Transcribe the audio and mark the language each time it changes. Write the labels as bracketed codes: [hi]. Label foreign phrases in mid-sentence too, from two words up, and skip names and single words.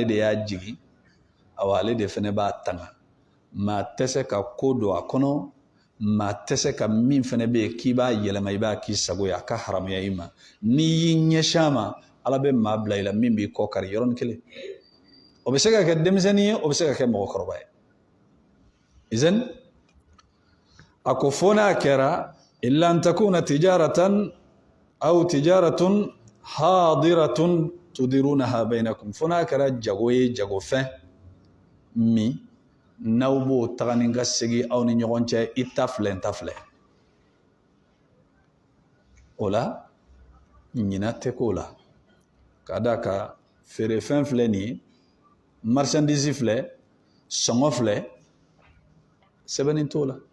[bm] de y'a jigi awa ale de fɛnɛ b'a tanga maa tɛ se ka ko don a kɔnɔ maa tɛ se ka min fɛnɛ bɛ yen k'i b'a yɛlɛma i b'a k'i sago ye a ka haramuya i ma n'i y'i ɲɛsin a ma ala bɛ maa bila i la min b'i kɔ kari yɔrɔnin kelen o bɛ se ka kɛ denmisɛnnin ye o bɛ se ka kɛ mɔgɔkɔrɔba ye izan a ko fo n'a kɛra [ar] إلا أن تكون تجارة أو تجارة حاضرة تديرونها بينكم [bm] fo n'a kɛra jago ye jagofɛn min n'aw b'o taga ni ka segin aw ni ɲɔgɔn cɛ i ta filɛ n ta filɛ o la ɲina tɛ k'o la ka d'a kan feerefɛn filɛ nin ye marchandise filɛ sɔngɔ filɛ sɛbɛnni t'o la